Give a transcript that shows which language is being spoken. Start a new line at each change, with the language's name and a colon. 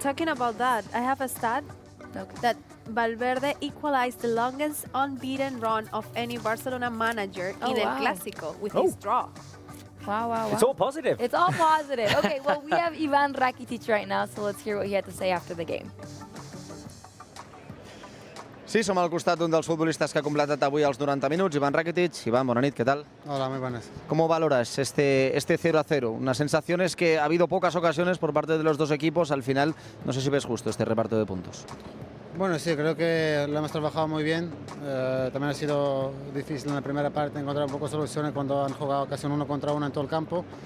English: talking about that, I have a stat that Valverde equalized the longest unbeaten run of any Barcelona manager in El Clásico with his draw. Wow, wow, wow. It's all positive. It's all positive. Okay, well, we have Ivan Rakitic right now, so let's hear what he had to say after the game.
Catalan: Sí, som al costat d'un dels futbolistes que ha completat avui els 90 minuts, Ivan Rakitic. Iván, bona nit,
Spanish: ¿qué tal? Hola, muy buenas. ¿Cómo valoras este 0-0? Unas sensaciones que ha habido pocas ocasiones por parte de los dos equipos. Al final, no sé si ves justo este reparto de puntos. Bueno, sí, creo que lo hemos trabajado muy bien. También ha sido difícil en la primera parte encontrar un poco soluciones cuando han jugado casi un 1 contra 1 en todo el campo.